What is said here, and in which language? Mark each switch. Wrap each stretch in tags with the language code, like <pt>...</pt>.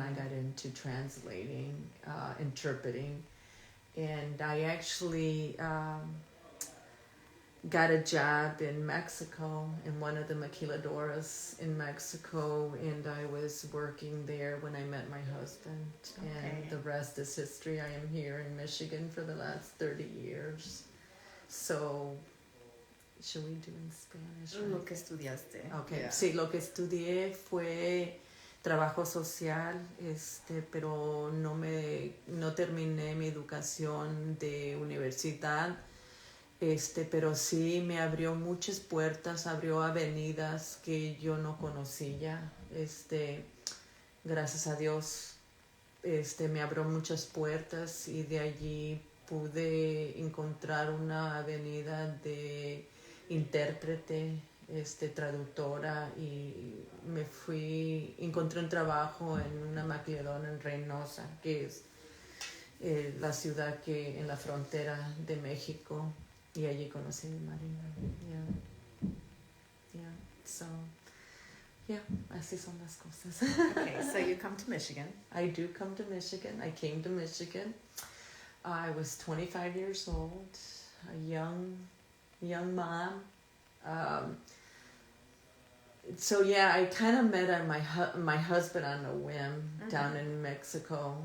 <en>I got into translating, interpreting, and I actually got a job in Mexico, in one of the maquiladoras in Mexico, and I was working there when I met my husband. Okay. And the rest is history. I am here in Michigan for the last 30 years. So, should we do in Spanish? Right?</en> <es>Lo que estudiaste.</es> <en>Okay. Yeah.</en> <es>Sí, lo que estudié fue trabajo social, pero no terminé mi educación de universidad. Pero sí me abrió muchas puertas, abrió avenidas que yo no conocía. Gracias a Dios, me abrió muchas puertas y de allí pude encontrar una avenida de intérprete, traductora, y encontré un trabajo en una maquiladora en Reynosa, que es la ciudad que en la frontera de México. Y allí conocí a mi marido. Yeah. So, así son las cosas.</es> <en>Okay, so you come to Michigan. I do come to Michigan. I came to Michigan. I was 25 years old, a young mom. I kind of met my husband on a whim down in Mexico.</en>